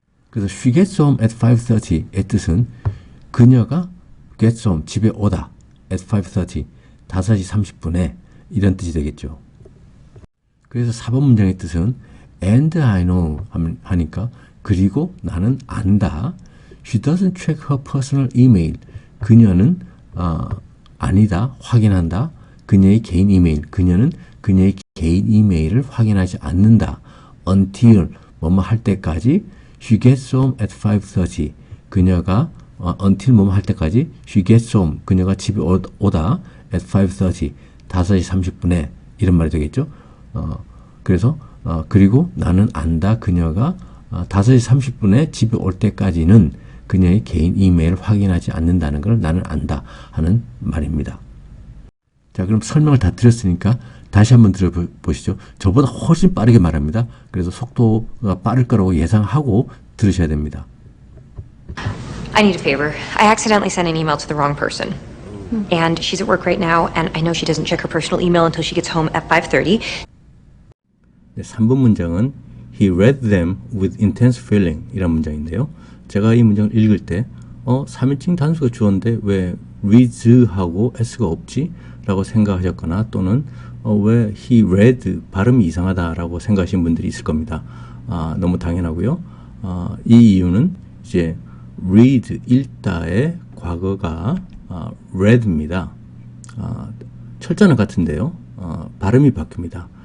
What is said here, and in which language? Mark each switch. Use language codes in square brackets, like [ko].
[ko] 그래서 [en] she gets home at 5:30 [ko] 의 뜻은 그녀가 gets home 집에 오다 at 5:30 5시 30분에 이런 뜻이 되겠죠. 그래서 4번 문장의 뜻은 [en] and I know [ko] 하니까 그리고 나는 안다. [en] She doesn't check her personal email. [ko] 그녀는 아니다. 확인한다. 그녀의 개인 이메일. 그녀는 그녀의 개인 이메일을 확인하지 않는다. [en] until [ko] 뭐뭐 할 때까지 [en] she gets home at 5:30. [ko] 그녀가 until 뭐뭐 할 때까지 [en] she gets home. [ko] 그녀가 집에 오다 at 5:30. 5시 30분에 이런 말이 되겠죠. 그래서 그리고 나는 안다. 그녀가 5시 30분에 집에 올 때까지는 그녀의 개인 이메일을 확인하지 않는다는 걸 나는 안다 하는 말입니다. 자, 그럼 설명을 다 드렸으니까 다시 한번 들어보시죠. 저보다 훨씬 빠르게 말합니다. 그래서 속도가 빠를 거라고 예상하고 들으셔야 됩니다. [en] I need a favor. I accidentally sent an email to the wrong person. And she's at work right now, and I know she doesn't check her personal email until she gets home at 5:30. [ko] 네, 3번 문장은 [en] He read them with intense feeling [ko] 이란 문장인데요. 제가 이 문장을 읽을 때 3인칭 단수가 주어인데 왜 reads하고 s가 없지? 라고 생각하셨거나 또는 왜 he read 발음이 이상하다라고 생각하시는 분들이 있을 겁니다. 너무 당연하고요. 이 이유는 이제 read 읽다의 과거가 read입니다. 철자는 같은데요. 발음이 바뀝니다.